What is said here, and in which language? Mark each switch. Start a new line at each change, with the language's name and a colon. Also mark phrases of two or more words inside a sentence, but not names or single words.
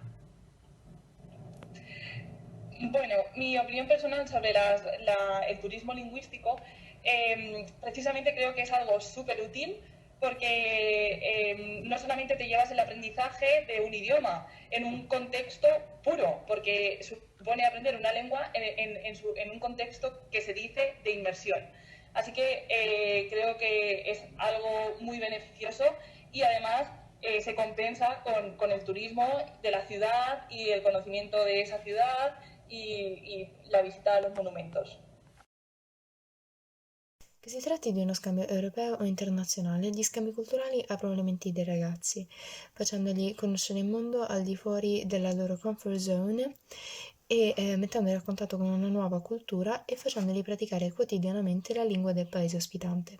Spanish: Bueno, mi opinión personal sobre el turismo lingüístico, precisamente creo que es algo súper útil porque no solamente te llevas el aprendizaje de un idioma en un contexto puro, porque supone aprender una lengua en un contexto que se dice de inmersión. Así que creo que es algo muy beneficioso y además se compensa con el turismo de la ciudad y el conocimiento de esa ciudad y la visita a los monumentos.
Italian: Che si tratti di uno scambio europeo o internazionale, gli scambi culturali aprono le menti dei ragazzi, facendoli conoscere il mondo al di fuori della loro
English: comfort zone
Italian: e mettendoli a contatto con una nuova cultura e facendoli praticare quotidianamente la lingua del paese ospitante.